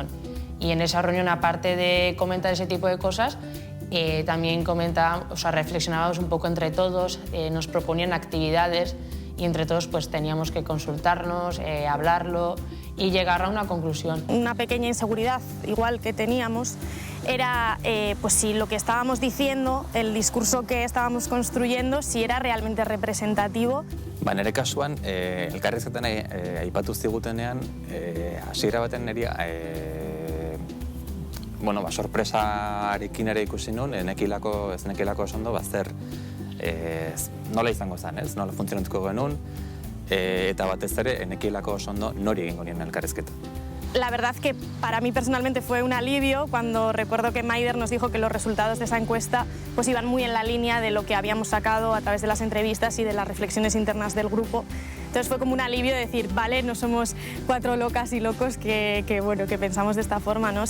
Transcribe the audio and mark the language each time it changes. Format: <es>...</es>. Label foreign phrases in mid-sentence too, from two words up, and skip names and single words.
<es>Y en esa reunión, aparte de comentar ese tipo de cosas, también reflexionábamos un poco entre todos, nos proponían actividades y entre todos pues teníamos que consultarnos, hablarlo y llegar a una conclusión. Una pequeña inseguridad igual que teníamos era pues si lo que estábamos diciendo, el discurso que estábamos construyendo, si era realmente representativo.</es> <eu>Nire kasuan, elkarrizketan aipatu zigutenean, hasiera baten niri sorpresarekin ere ikusi nuen, ez nekilako oso ondo zer nola izango zen, nola funtzionatuko genuen, eta batez ere nekilako oso ondo nori egingo nien elkarrizketa.</eu> <es>La verdad que para mí personalmente fue un alivio cuando recuerdo que Maider nos dijo que los resultados de esa encuesta pues iban muy en la línea de lo que habíamos sacado a través de las entrevistas y de las reflexiones internas del grupo. Entonces fue como un alivio de decir, vale, no somos 4 locas y locos que pensamos de esta forma, ¿no?</es>